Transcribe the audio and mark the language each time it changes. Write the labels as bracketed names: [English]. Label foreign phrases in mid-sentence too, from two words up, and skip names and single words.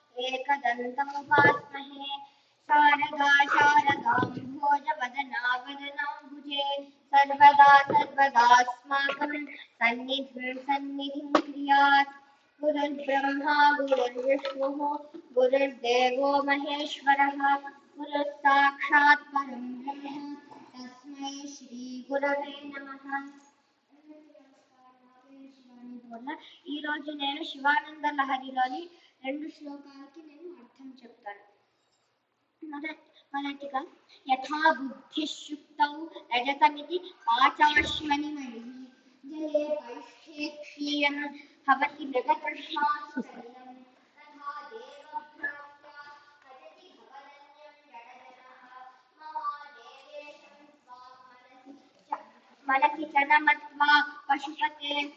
[Sanskrit] एकदन्तमुपास्महे शारदा शारदां भोजवदना वदनाम्बुजे सर्वदा सर्वदास्माकं सन्निधिं क्रियात् गुरुर्ब्रह्मा गुरुर्विष्णुः गुरुर्देवो महेश्वरः गुरुः साक्षात् परं ब्रह्म तस्मै श्री गुरवे नमः। [Telugu] ఈ రోజు నేను శివానంద లహరిలోని 2 శ్లోకాలకి నేను అర్థం చెప్తాను. [Sanskrit] మొదటిగా యథా బుద్ధిశుక్తౌ రజతమితి ఆచాశ్మని మణి జలే వైష్ఠే క్షీయం భవతి మృగతృష్ణాసుసలిలం తథా దేవభ్రాత్యా భజతి భవనన్యం జడజనః మహాదేవేశం స్వాం మనసి చనమత్వా పశుపతే.